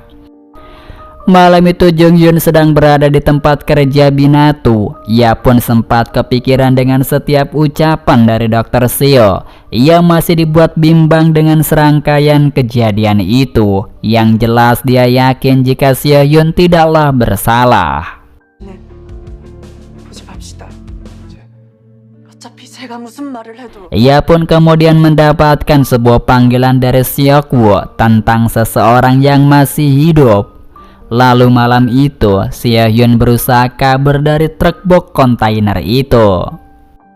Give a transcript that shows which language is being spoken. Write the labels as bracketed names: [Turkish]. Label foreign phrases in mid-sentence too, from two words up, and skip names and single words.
[Indonesian] Malam itu Jung-hyun sedang berada di tempat kerja Binatu. Ia pun sempat kepikiran dengan setiap ucapan dari Dr. Seo. Ia masih dibuat bimbang dengan serangkaian kejadian itu. Yang jelas dia yakin jika Seo-hyun tidaklah bersalah. [Korean] 보지 맙시다. 어차피 제가 무슨 말을 해도 [Indonesian] Ia pun kemudian mendapatkan sebuah panggilan dari Seok-woo tentang seseorang yang masih hidup. Lalu malam itu, Seo-hyun berusaha kabur dari truk box kontainer itu.